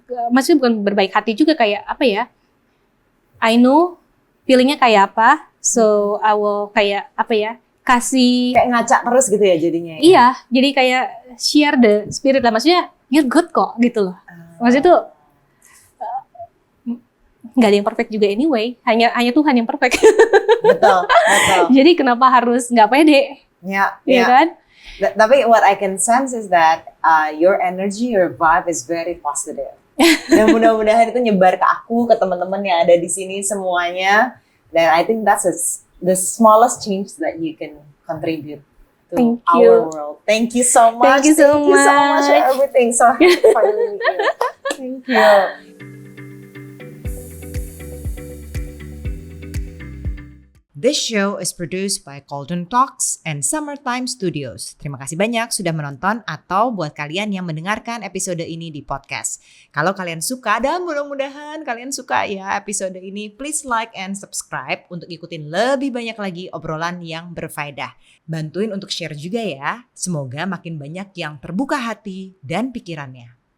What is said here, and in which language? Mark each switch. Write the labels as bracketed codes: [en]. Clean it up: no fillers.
[id] Maksudnya bukan berbaik hati juga, kayak I know feelingnya kayak apa, [en] so I will [id] kayak kasih kayak ngacak terus gitu ya jadinya. Iya, jadi kayak [en] share the spirit [id] lah, maksudnya [en] you're good [id] kok gitu loh. Maksudnya tuh nggak ada yang perfect juga anyway, hanya Tuhan yang perfect. Betul. Jadi kenapa harus nggak pede? Ya kan? [en] Tapi what I can sense is that your energy, your vibe is very positive. [id] Dan mudah-mudahan itu nyebar ke aku, ke teman-teman yang ada di sini semuanya. [en] Dan I think that's the smallest change that you can contribute to our world. Thank you so much. Thank you so much for everything. So happy for you. Thank you. This show is produced by Golden Talks and Summertime Studios. [id] Terima kasih banyak sudah menonton atau buat kalian yang mendengarkan episode ini di podcast. Kalau kalian suka, dan mudah-mudahan kalian suka ya episode ini, [en] please like and subscribe [id] untuk ikutin lebih banyak lagi obrolan yang berfaedah. Bantuin untuk share juga ya. Semoga makin banyak yang terbuka hati dan pikirannya.